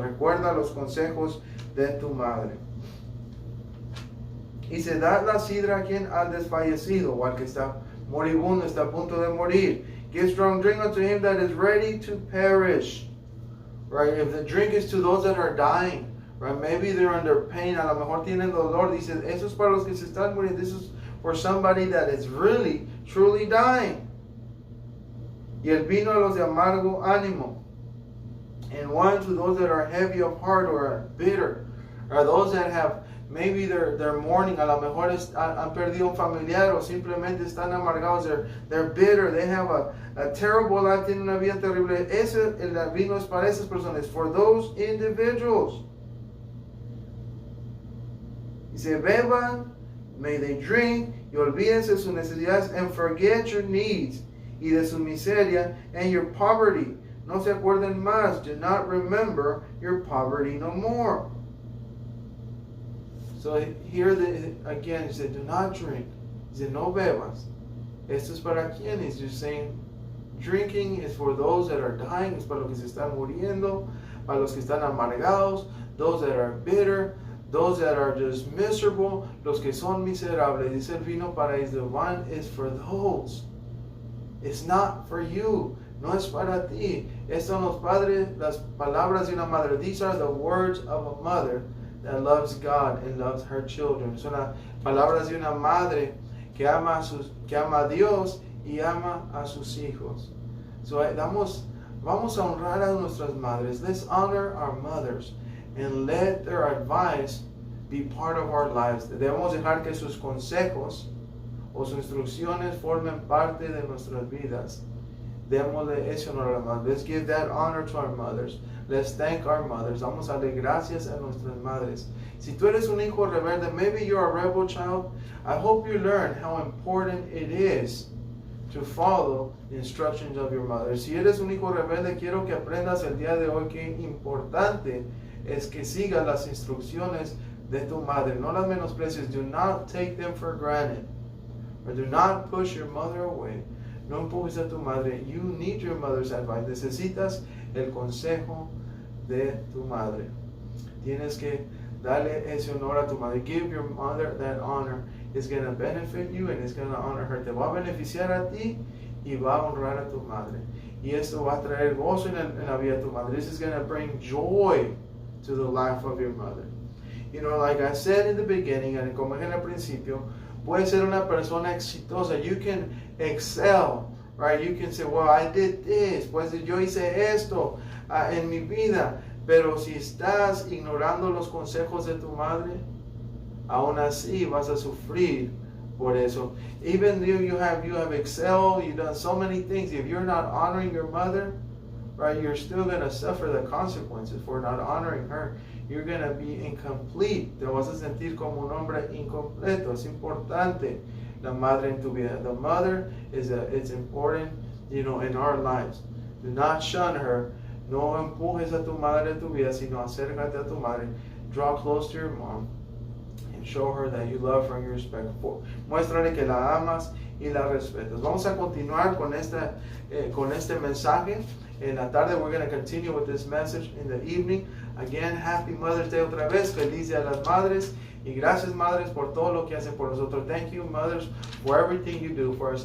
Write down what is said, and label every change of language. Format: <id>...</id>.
<es>Recuerda los consejos de tu madre. Y se da la sidra a quien al desfallecido, o al que está moribundo, está a punto de morir.</es> <en>Give strong drink unto him that is ready to perish. Right? If the drink is to those that are dying, right? Maybe they're under pain.</en> <es>A lo mejor tienen dolor. Dice, eso es para los que se están muriendo.</es> <en>This is for somebody that is really, truly dying.</en> <es>Y el vino a los de amargo ánimo.</es> <en>And wine to those that are heavy of heart or are bitter. Or those that have, maybe they're mourning.</en> <es>A lo mejor han perdido un familiar o simplemente están amargados.</es> <en>They're bitter. They have a terrible life.</en> <es>Tienen una vida terrible. Ese el vino es para esas personas.</es> <en>For those individuals.</en> <es>Dice, beban,</es> <en>may they drink,</en> <es>y olvídense sus necesidades,</es> <en>and forget your needs,</en> <es>y de su miseria,</es> <en>and your poverty.</en> <es>No se acuerden más.</es> <en>Do not remember your poverty no more. So here again, he said, do not drink. He said,</en> <es>no bebas. Esto es para quienes.</es> <en>You're saying, drinking is for those that are dying,</en> <es>es para los que se están muriendo, para los que están amargados,</es> <en>those that are bitter, those that are just miserable,</en> <es>los que son miserables. Dice el vino para ellos,</es> <en>the wine is for those. It's not for you.</en> <es>No es para ti. Estas son los padres, las palabras de una madre.</es> <en>These are the words of a mother that loves God and loves her children.</en> <es>Son las palabras de una madre que ama a Dios y ama a sus hijos. So vamos a honrar a nuestras madres.</es> <en>Let's honor our mothers and let their advice be part of our lives.</en> <es>Debemos dejar que sus consejos o sus instrucciones formen parte de nuestras vidas. Démosle ese honor a las madres.</es> <en>Let's give that honor to our mothers. Let's thank our mothers.</en> <es>Vamos a darle gracias a nuestras madres. Si tú eres un hijo rebelde,</es> <en>maybe you're a rebel child, I hope you learn how important it is to follow the instructions of your mother.</en> <es>Si eres un hijo rebelde, quiero que aprendas el día de hoy que importante es que sigas las instrucciones de tu madre. No las menosprecies.</es> <en>Do not take them for granted. Or do not push your mother away.</en> <es>No empujes a tu madre.</es> <en>You need your mother's advice.</en> <es>Necesitas el consejo de tu madre. Tienes que darle ese honor a tu madre.</es> <en>Give your mother that honor. It's going to benefit you and it's going to honor her.</en> <es>Te va a beneficiar a ti y va a honrar a tu madre. Y esto va a traer gozo en la vida de tu madre.</es> <en>This is going to bring joy to the life of your mother. You know, like I said in the beginning, and</en> <es>como en el principio, puedes ser una persona exitosa.</es> <en>You can excel, right? You can say, well, I did this.</en> <es>Pues yo hice esto en mi vida. Pero si estás ignorando los consejos de tu madre, aún así vas a sufrir por eso.</es> <en>Even though you have excelled, you've done so many things. If you're not honoring your mother, right, you're still going to suffer the consequences for not honoring her. You're going to be incomplete.</en> <es>Te vas a sentir como un hombre incompleto. Es importante la madre en tu vida.</es> <en>The mother it's important, you know, in our lives. Do not shun her.</en> <es>No empujes a tu madre en tu vida, sino acércate a tu madre.</es> <en>Draw close to your mom and show her that you love her and you respect her.</en> <es>Muéstrale que la amas y la respetas. Vamos a continuar con este mensaje. En la tarde,</es> <en>we're going to continue with this message in the evening. Again, happy Mother's Day</en> <es>otra vez. Feliz Día de las Madres. Y gracias, madres, por todo lo que hacen por nosotros.</es> <en>Thank you, mothers, for everything you do for us.</en>